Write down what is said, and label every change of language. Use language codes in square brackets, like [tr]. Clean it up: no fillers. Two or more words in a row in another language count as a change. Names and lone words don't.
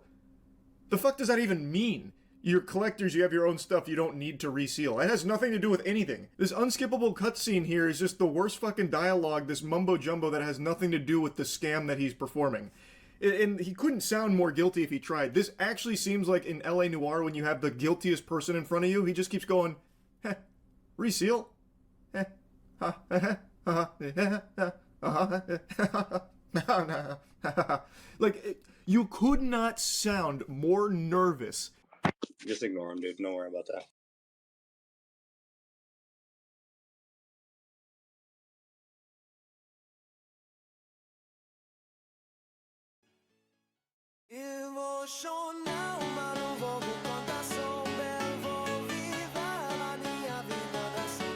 [en] The fuck does that even mean? You're collectors, you have your own stuff, you don't need to reseal. It has nothing to do with anything. This unskippable cutscene here is just the worst fucking dialogue, this mumbo-jumbo that has nothing to do with the scam that he's performing. And he couldn't sound more guilty if he tried. This actually seems like in LA Noire when you have the guiltiest person in front of you, he just keeps going, heh, reseal? Heh, ha, heh, ha, ha, like, you could not sound more nervous. Just ignore him, dude. Don't worry about that. [pt] Emocional, mas não vou contar, sou bem, vou viver a minha vida dessa.